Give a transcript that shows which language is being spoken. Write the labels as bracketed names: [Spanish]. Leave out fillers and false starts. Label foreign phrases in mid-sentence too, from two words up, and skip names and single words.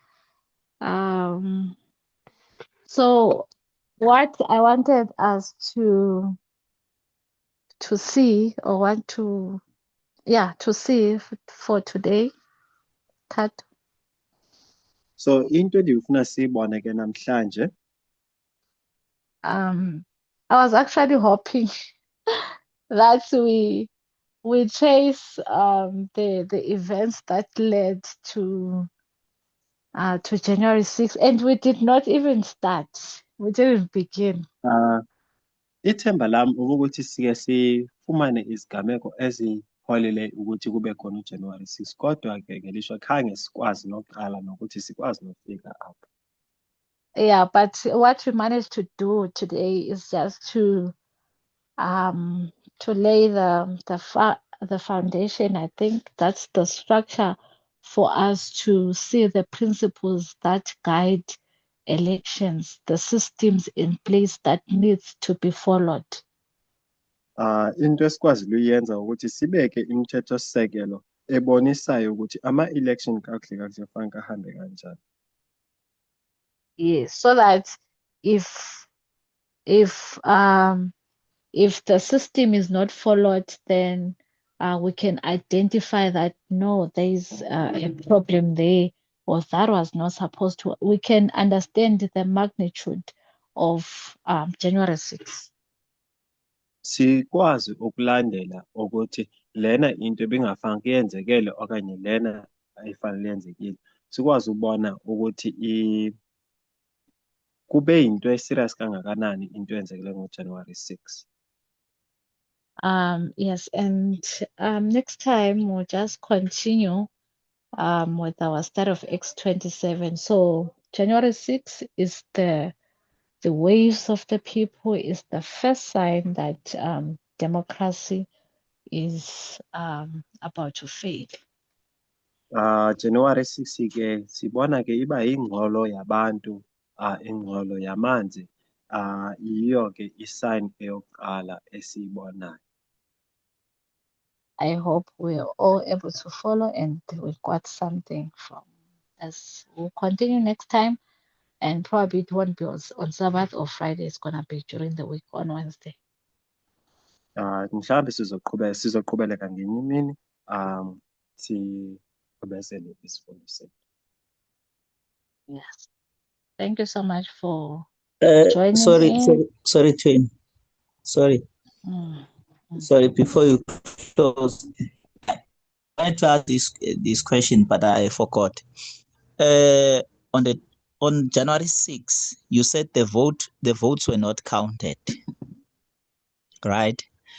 [English] So what I wanted us to see or want to see for today, Kat. [Xhosa] So into endifuna siyibone ke namhlanje, [English] I was actually hoping that we trace the events that led to January 6th, and we did not even start. We didn't begin. [Xhosa] ithemba lami ukuthi sike sifumane izigameko eziholele ukuthi kube khona uJanuary 6, kodwa ke ngelishwa khange sikwazi nokuqala nokuthi sikwazi nokufika apho. [English] Yeah, but what we managed to do today is just to lay the foundation. I think that's the structure for us to see the principles that guide elections, the systems in place that needs to be followed. [Xhosa] Into esikwazile uyenza ukuthi sibeke imithetho-sisekelo ebonisayo ukuthi ama-election kakuhle kakuhle kufanele ahambe kanjani. [English] Yes, so that if the system is not followed, then we can identify that no, there is a problem there, or that was not supposed to. We can understand the magnitude of January 6. [Xhosa] Sikwazi ukulandela ukuthi lena into ebingafanele yenzekele okanye lena ayifanele yenzekile. Sikwazi ukubona ukuthi kube yinto eserious kangakanani into eyenzekile ngoJanuary 6. [English] Yes, and next time we'll just continue with our start of Acts 27. So January 6 is the waves of the people, is the first sign that democracy is about to fade. [Xhosa] January 6 ke sibona ke iba ingxolo yabantu, ingxolo yamanzi, yiyo ke isign eyokuqala esiyibonayo. [English] I hope we're all able to follow and we got something from us. We'll continue next time, and probably it won't be on Sabbath or Friday. It's gonna be during the week on Wednesday. [Xhosa] Mhlawumbe sizoqhubeleka ngenye imini siqhubezele isifundo sethu. [English] Yes. Thank you so much for joining in. Sorry, Twin. Sorry. Sorry, before you close, I tried to ask this question, but I forgot. On January 6, you said the votes were not counted, right?